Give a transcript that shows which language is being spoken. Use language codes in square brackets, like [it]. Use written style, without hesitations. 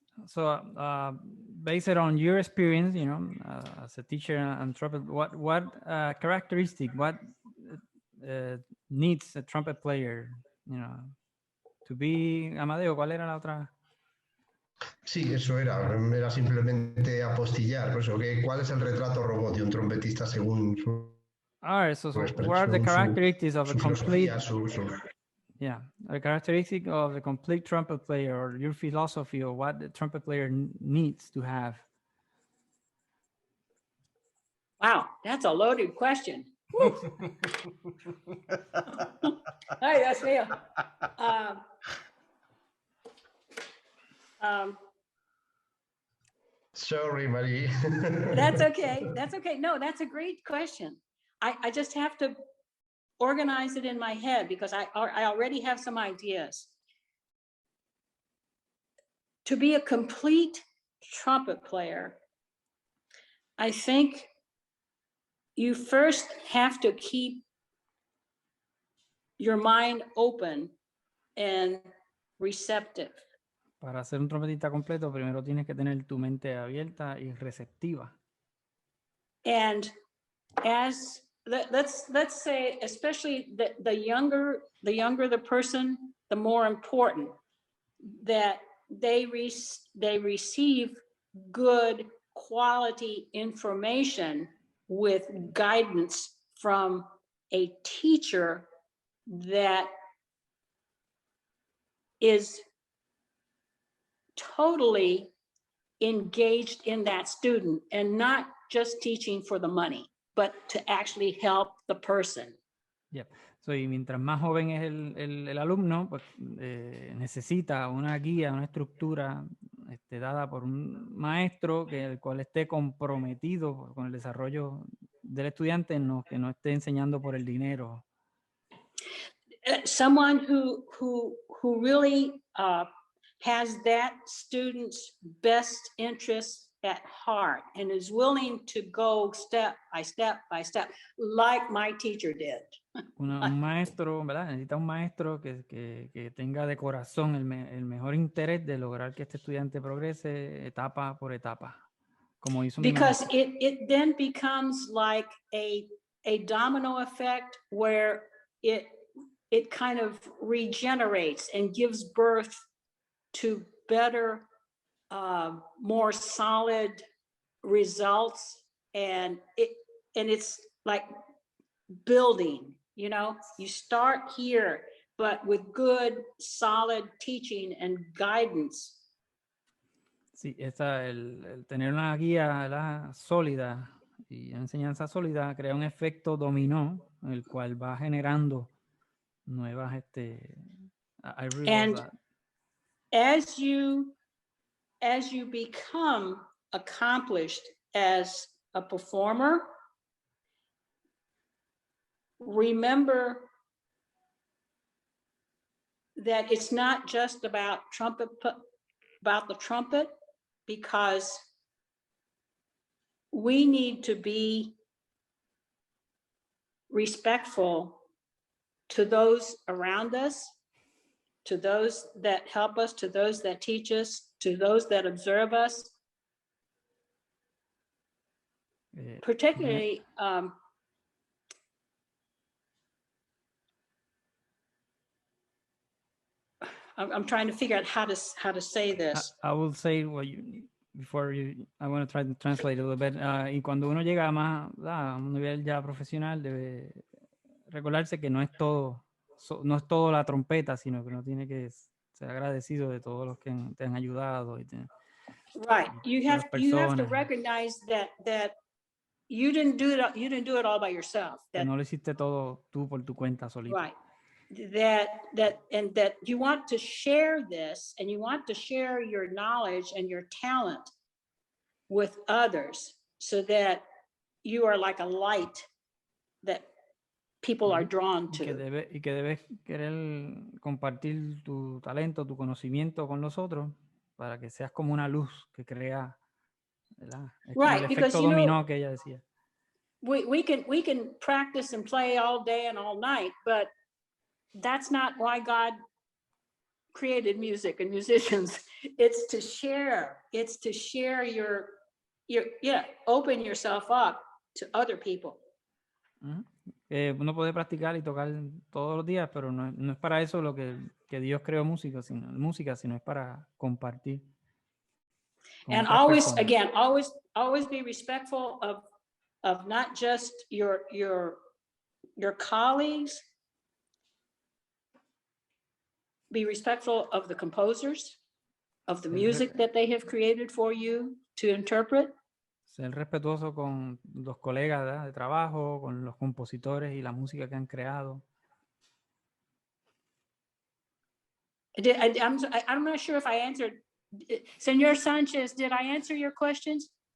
[en] So, based on your experience, you know, as a teacher and trumpet, what characteristic, what needs a trumpet player, you know, to be Amadeo? [es] ¿Cuál era la otra? Sí, eso era simplemente apostillar. Por eso, ¿cuál es el retrato robot de un trompetista según su, [en] All right. So what are the [es] según [en] characteristics of a [es] su [en] complete? [es] filosofía, [en] Yeah, a characteristic of a complete trumpet player, or your philosophy of what the trumpet player needs to have. Wow, that's a loaded question. [es] Ay, Dios mío. [en] Sorry, Marie. That's okay. That's okay. No, that's a great question. I just have to organize it in my head because I already have some ideas. To be a complete trumpet player, I think you first have to keep your mind open and receptive. [es] Para ser un trompetista completo, primero tienes que tener tu mente abierta y receptiva. [en] And as let's say, especially the younger the person, the more important that they receive good quality information with guidance from a teacher that is totally engaged in that student and not just teaching for the money, but to actually help the person. Yeah. [es] So, y mientras más joven es el alumno, pues necesita una guía, una estructura dada por un maestro el cual esté comprometido con el desarrollo del estudiante, que no esté enseñando por el dinero. [en] Someone who really has that student's best interest at heart and is willing to go step by step by step, like my teacher did. [es] Un maestro, ¿verdad? Necesita un maestro que tenga de corazón el mejor interés de lograr que este estudiante progrese etapa por etapa, como hizo mi maestro. [en] Because it then becomes like a domino effect where it kind of regenerates and gives birth to better, more solid results, and it's like building. You know, you start here, but with good, solid teaching and guidance. [es] Sí, el tener una guía, ¿verdad?, sólida y una enseñanza sólida crea un efecto dominó, el cual va generando nuevas, [en] I realize that. As you become accomplished as a performer, remember that it's not just about the trumpet, because we need to be respectful to those around us, to those that help us, to those that teach us, to those that observe us. Particularly, I'm trying to figure out how to say this. I will say what I want to try to translate a little bit. [es] Y cuando uno llega más a un nivel ya profesional, debe recordarse que no es todo la trompeta, sino que uno tiene que ser agradecido de todos los que te han ayudado. [en] Right. You have to recognize that you didn't do it all by yourself. [es] Que no lo hiciste todo tú por tu cuenta solito. [en] Right. That you want to share this, and you want to share your knowledge and your talent with others, so that you are like a light that people are drawn [es] y que [en] to. [es] debes querer compartir tu talento, tu conocimiento con los otros para que seas como una luz que crea, ¿verdad? Es como el [en] Right, because [es] efecto [en] you know, [es] dominó que ella decía. [en] we can practice and play all day and all night, but that's not why God created music and musicians. It's to share. It's to share your open yourself up to other people. [es] Uno puede practicar y tocar todos los días, pero no es para eso lo que Dios creó música, sino es para compartir. [en] And always, again, always be respectful of not just your colleagues. Be respectful of the composers, of the music that they have created for you to interpret. [es] Ser respetuoso con los colegas, ¿verdad?, de trabajo, con los compositores y la música que han creado. [en] I'm not sure if I answered. Señor Sánchez, did I answer your questions?